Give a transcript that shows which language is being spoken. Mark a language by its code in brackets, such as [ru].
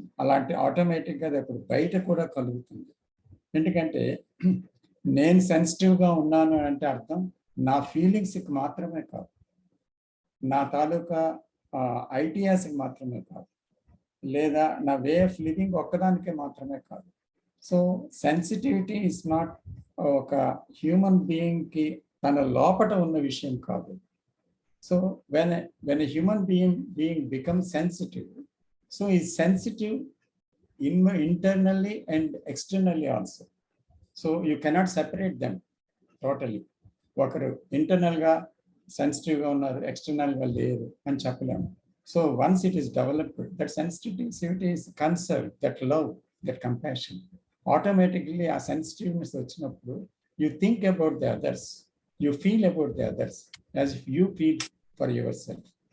[te] అలాంటి ఆటోమేటిక్గా అది అప్పుడు బయట కూడా కలుగుతుంది. ఎందుకంటే నేను సెన్సిటివ్గా ఉన్నాను అంటే అర్థం నా ఫీలింగ్స్కి మాత్రమే కాదు, నా తాలూకా ఐడియాస్కి మాత్రమే కాదు, లేదా నా [en] way of living [te] ఒక్కదానికే మాత్రమే కాదు. [en] so sensitivity is not [te] ఒక హ్యూమన్ బీయింగ్కి తన లోపట ఉన్న విషయం కాదు. [en] So when a human being becomes sensitive, so is sensitive internally and externally also. So you cannot separate them totally. [te] ఒకరు ఇంటర్నల్గా సెన్సిటివ్గా ఉన్నారు, ఎక్స్టర్నల్గా లేరు అని చెప్పలేము. [en] so once it is developed, that sensitivity is concern, that love, that compassion, automatically [te] ఆ sensitiveness వచ్చినప్పుడు [en] You think about the others, you feel about the others as if you feel for yourself.